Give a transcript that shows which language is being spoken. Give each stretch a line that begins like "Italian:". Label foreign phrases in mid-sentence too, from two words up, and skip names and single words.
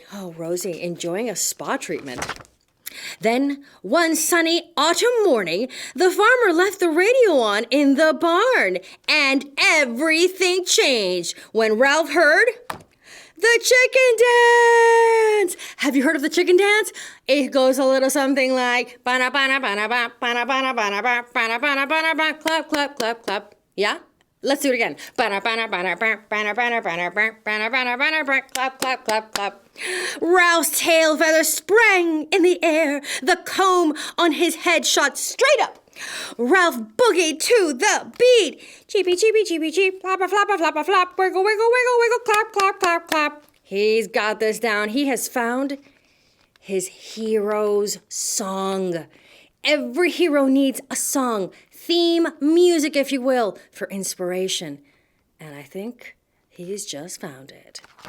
English: Oh, Rosie, enjoying a spa treatment. Then, one sunny autumn morning, the farmer left the radio on in the barn, and everything changed when Ralph heard the chicken dance. Have you heard of the chicken dance? It goes a little something like bana bana bana ba bana bana bana ba bana bana bana ba clap clap clap clap. Yeah? Let's do it again. Clap, clap, clap, clap. Ralph's tail feathers sprang in the air. The comb on his head shot straight up. Ralph boogied to the beat. Cheepy, cheepy, cheepy, cheep. Flappa, flappa, flappa, flap. Wiggle, wiggle, wiggle, wiggle. Clap, clap, clap, clap. He's got this down. He has found his hero's song. Every hero needs a song, theme music, if you will, for inspiration. And I think he's just found it.